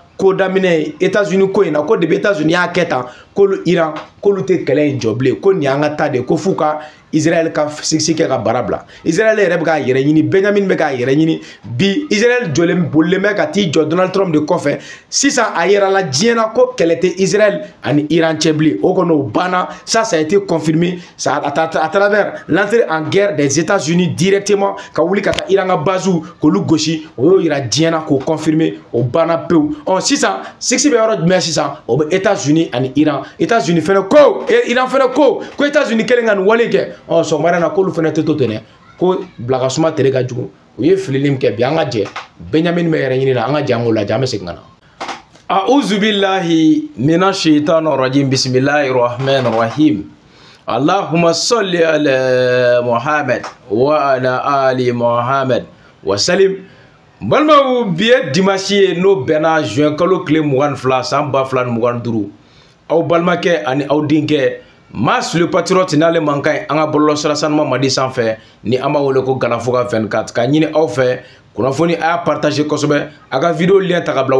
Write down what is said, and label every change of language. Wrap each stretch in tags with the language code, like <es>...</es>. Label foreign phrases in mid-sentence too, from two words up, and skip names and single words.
<bm>ko daminɛ États-Unis ko in na ko de États-Unis y'a kɛ tan k'olu Iran k'olu tɛ kɛlɛ in jɔ bilen ko nin y'an ka ta de ko f'u ka Israël ka sigi kɛ ka baara bila Israël yɛrɛ bɛ k'a yɛrɛ ɲini Benjamin bɛ k'a yɛrɛ ɲini bi Israël bolilen bɛ ka t'i jɔ Donald Trump de kɔfɛ sisan a yɛrɛ la diɲɛ na ko kɛlɛ tɛ Israël ani Iran cɛ bilen o kɔni o banna</bm> <fr>ça a été confirmé ça à travers l'entrée en guerre des États-Unis directement</fr> <bm>ka wuli ka taa Iran ka basew k'olu gosi o y'o yira diɲɛ na k'o confirmer o banna pewu sisan sigi bɛ yɔrɔ jumɛn sisan o bɛ États-Unis ani Iran États-Unis fɛnɛ ko Iran fɛnɛ ko États-Unis kɛlen ka nin wale kɛ sɔgɔmada na k'olu fɛnɛ tɛ to ten dɛ ko bilakasuma tere ka jugu u ye filili min kɛ bi an ka jɛ Benjamin bɛ yɛrɛ ɲini na an ka jɛ an k'o lajɛ an bɛ segin ka na</bm> <ar>أعوذ بالله من الشيطان الرجيم بسم الله الرحمن الرحيم اللهم صل على محمد وعلى آل محمد وسلم</ar> <bm>balimaw bi ye dimanche ye n'o bɛnna juin kalo tile 22 san 2025 aw balimakɛ ani aw denkɛ Mas le patriote n'ale mankan ye an ka bɔlɔlɔsira sanuma madi sanfɛ ni an b'a wele ko Galafoka 24 ka ɲini aw fɛ kunnafoni a y'a partager kosɛbɛ a ka</bm> <fr>vidéo lien</fr> <bm>ta ka bila</bm>